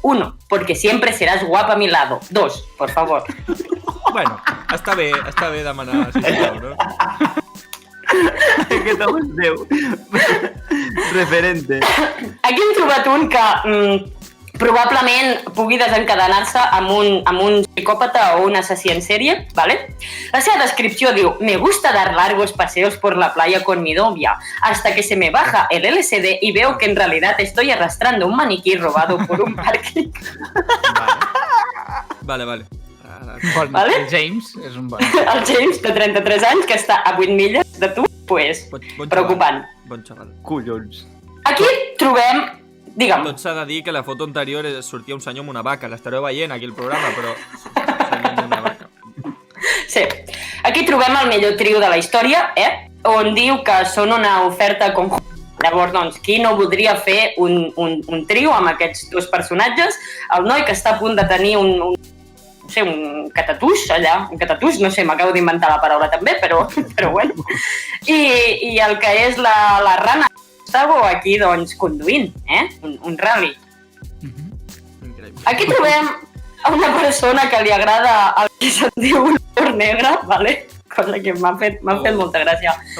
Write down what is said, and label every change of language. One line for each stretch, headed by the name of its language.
Spanish: 1, porque siempre serás guapa a mi lado. 2, por favor.
Catalan: Bueno, està bé demanar sisplau, no? Aquest home és Déu. Referente. Aquí hem trobat un que probablement pugui desencadenar-se amb un psicòpata o un assassí en sèrie, ¿vale? La seva descripció diu:
Spanish: me gusta dar largos paseos por la playa con mi novia, hasta que se me baja el LSD y veo que en realidad estoy arrastrando un maniquí robado por un parking.
Catalan: Vale. Vale? El James és un bon. El James, de 33 anys, que està a 8 milles de tu, pues, preocupant. Bon xaval. Collons. Aquí trobem... Digue'm. Tot s'ha de dir que la foto anterior sortia un senyor amb una vaca. L'estareu veient aquí el programa, però senyor amb una vaca. Sí. Aquí trobem el millor trio de la història, on diu que són una oferta com... Llavors, doncs, qui no voldria fer un trio amb aquests 2 personatges? El noi que està a punt de tenir un catatús allà, un catatús, no sé, m'acabo d'inventar la paraula també, però bueno. I el que és la rana Gustavo aquí, doncs, conduint, un rally. Aquí trobem a una persona que li agrada el que se'n diu un humor negre, ¿vale? Cosa que m'ha fet molta gràcia.